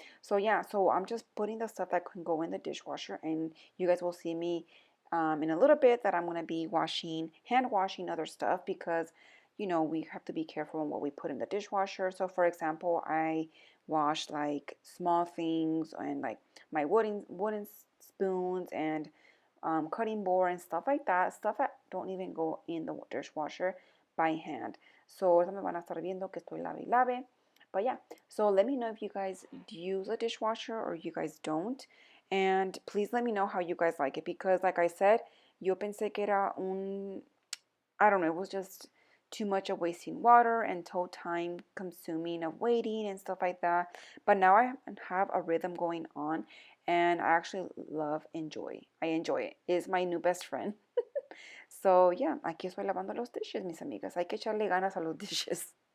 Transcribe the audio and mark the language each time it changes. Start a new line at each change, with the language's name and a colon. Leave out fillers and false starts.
English: So yeah, so I'm just putting the stuff that can go in the dishwasher, and you guys will see me in a little bit that I'm going to be hand washing other stuff because, you know, we have to be careful on what we put in the dishwasher. So for example, I wash like small things and like my wooden spoons and cutting board and stuff like that, stuff that don't even go in the dishwasher by hand.
Spanish: So ahorita me van a estar viendo que estoy lave y lave.
English: But yeah, so let me know if you guys use a dishwasher or you guys don't. And please let me know how you guys like it because like I said,
Spanish: yo pensé que era
English: I don't know, it was just too much of wasting water and time consuming of waiting and stuff like that. But now I have a rhythm going on and I actually I enjoy it. It's my new best friend. So yeah,
Spanish: aquí estoy lavando los dishes, mis amigas. Hay que echarle ganas a los dishes.